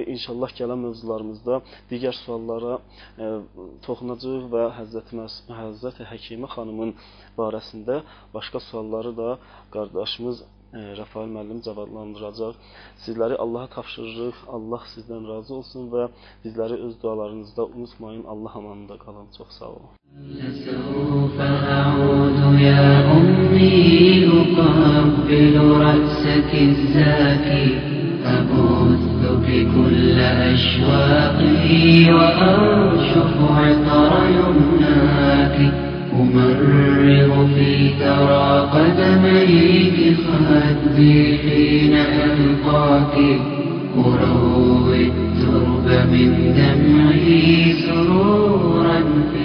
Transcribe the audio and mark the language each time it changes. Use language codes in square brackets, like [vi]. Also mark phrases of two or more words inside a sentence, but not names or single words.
[az] İnşallah gələn mövzularımızda digər suallara toxunacağıq və Həzrəti Həkimə xanımın barəsində başqa sualları da qardaşımız Rəfal müəllim cavablandıracaq. Sizləri Allaha tapşırırıq. Allah sizdən razı olsun və bizləri öz dualarınızda unutmayın. Allah amanında qalın. Çox sağ olun. [ar] سوف أعود يا أمي أقبل رأسك الزاكي أبثك كل أشواقي وأرشف عطر يمناك أمرغ في ثرى قدميك خدي حين ألقاك أروي الترب من دمعي سرورا